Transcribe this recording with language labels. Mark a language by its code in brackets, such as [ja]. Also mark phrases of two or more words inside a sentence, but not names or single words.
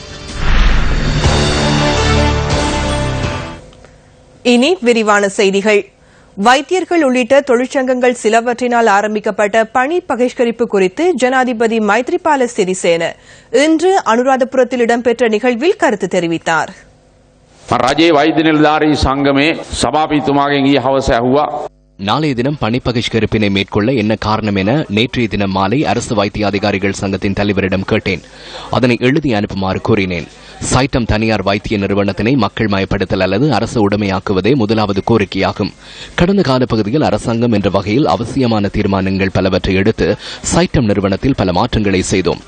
[ta] இனி விரிவான செய்திகள். வைத்தியர்கள் உள்ளிட்ட தொழிற்சங்கங்கள் சிலவற்றினால் ஆரம்பிக்கப்பட்ட பணி பகிஷ்கரிப்பு குறித்து ஜனாதிபதி மைத்ரிபால சிறிசேன இன்று அனுராதபுரத்தில் இடம்பெற்ற நிகழ்வில் கருத்து தெரிவித்தார். [si] රජයේ වෛද්‍ය නිලධාරී සංගමේ සභාපතිතුමාගෙන් ඊයේ හවස ඇහුවා. [ta] நாளைய தினம் பணி பகிஷ்கரிப்பினை மேற்கொள்ள என்ன காரணம் என நேற்றைய தினம் மாலை அரசு வைத்திய அதிகாரிகள் சங்கத்தின் தலைவரிடம் கேட்டேன். அதனை எழுதி அனுப்புமாறு கூறினேன். சைட்டம் தனியார் வைத்திய நிறுவனத்தினை மக்கள் மயப்படுத்தல் அல்லது அரசு உடைமையாக்குவதே முதலாவது கோரிக்கையாகும். கடந்த காலப்பகுதியில் அரசாங்கம் என்ற வகையில் அவசியமான தீர்மானங்கள் பலவற்றை எடுத்து சைட்டம் நிறுவனத்தில் பல மாற்றங்களை செய்தோம்.